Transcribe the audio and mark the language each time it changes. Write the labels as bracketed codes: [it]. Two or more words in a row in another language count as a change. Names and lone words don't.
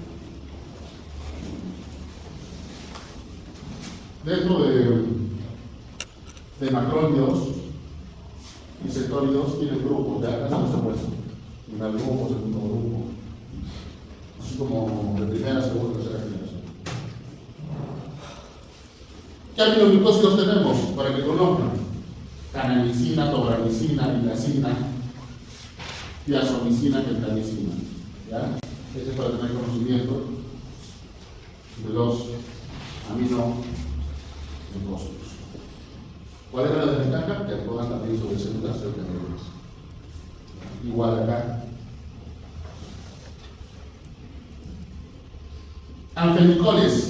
[es] Dentro de macrólidos y cetólidos tienen grupos, ya casi no se muestran. Primer grupo, segundo grupo, así como de primera, segunda, tercera generación. ¿Qué aminoglicósidos tenemos para que conozcan? Canamicina, tobramicina, lilacina, diazomicina, gentamicina. ¿Ya? Ese es para tener conocimiento de los aminoglicósidos. ¿Cuál era la desventaja? Que actúan también sobre células eucariotas. Igual acá. Anfenicoles.